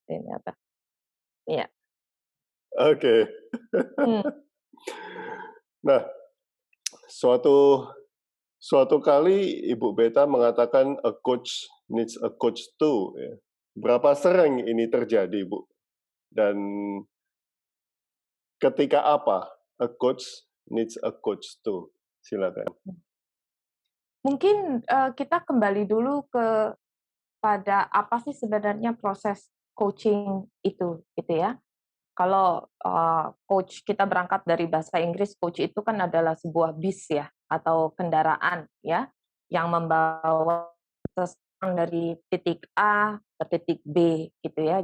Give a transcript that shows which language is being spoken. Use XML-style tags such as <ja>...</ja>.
<id>Ini apa? Iya. Oke. Nah, suatu kali Ibu Beta mengatakan</id> <en>a coach needs a coach too.</en> <id>Ya. Berapa sering ini terjadi, Bu? Dan ketika apa</id> <en>a coach needs a coach too?</en> <id>Silakan. Mungkin kita kembali dulu pada apa sih sebenarnya proses coaching itu, gitu ya. Kalau coach kita berangkat dari bahasa Inggris, coach itu kan adalah sebuah bis ya, atau kendaraan ya, yang membawa seseorang dari titik A ke titik B gitu ya.</id>